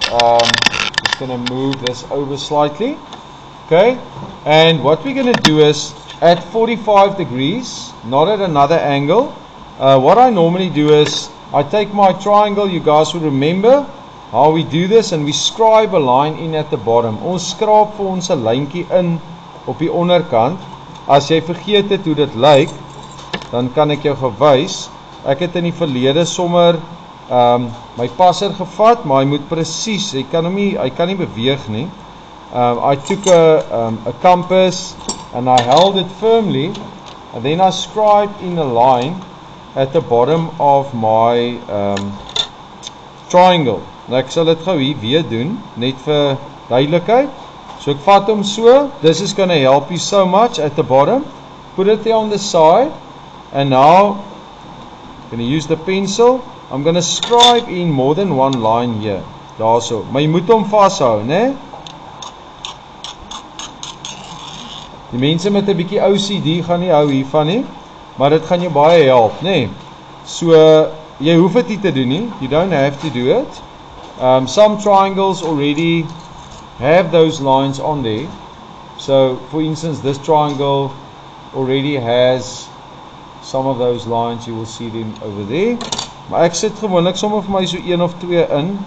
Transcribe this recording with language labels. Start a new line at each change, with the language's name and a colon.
English: Just going to move this over slightly. Okay, and what we're going to do is at 45 degrees, not at another angle. What I normally do is I take my triangle. You guys will remember how we do this, and we scribe a line in at the bottom.
Afrikaans: Ons skraap vir ons 'n lyntjie in op die onderkant. As jy vergeet het hoe dit lyk, dan kan ek jou gewys. Ek het in die verlede sommer my passer gevat, maar hy moet presies, hy kan nie beweeg nie.
English: I took a compass and I held it firmly, and then I scribed in a line at the bottom of my triangle.
Afrikaans: Nou ek sal dit gou hier weer doen, net vir duidelikheid. So ek vat hom so,
English: this is going to help you so much at the bottom. Put it there on the side, and now I'm going to use the pencil. I'm going to scribe in more than one line here.
Afrikaans: Daarso. Maar jy moet hom vashou, né? Die mense met 'n bietjie OCD gaan nie hou hiervan nie, maar dit gaan jou baie help, né? So jy hoef dit nie te doen nie.
English: You don't have to do it. Some triangles already have those lines on there. So for instance, this triangle already has some of those lines. You will see them over there.
Afrikaans: Maar ek sit gewoonlik sommer vir my so 1 of 2 in.